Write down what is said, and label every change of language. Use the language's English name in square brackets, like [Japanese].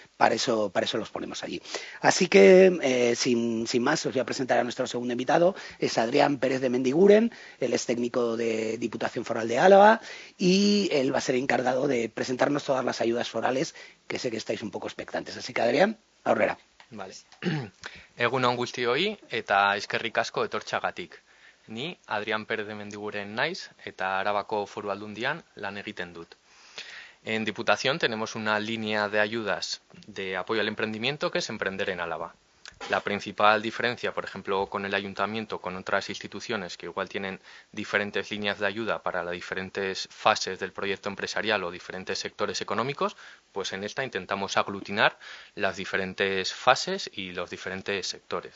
[Spanish] Para eso los ponemos allí. Así que, sin más, os voy a presentar a nuestro segundo invitado. Es Adrián Pérez de Mendiguren, él es técnico de Diputación Foral de Álava, y él va a ser encargado de presentarnos todas las ayudas forales, que sé que estáis un poco expectantes. Así que, Adrián, aurrera. Vale. [Basque] Egun on guztioi eta eskerrik asko etortxagatik. Ni Adrián Pérez de Mendiguren naiz eta Arabako Foru Aldundian lan egiten dut. [Spanish] En Diputación tenemos una línea de ayudas de apoyo al emprendimiento que es Emprender en Álava. La principal diferencia, por ejemplo, con el ayuntamiento, con otras instituciones que igual tienen diferentes líneas de ayuda para las diferentes fases del proyecto empresarial o diferentes sectores económicos, pues en esta intentamos aglutinar las diferentes fases y los diferentes sectores.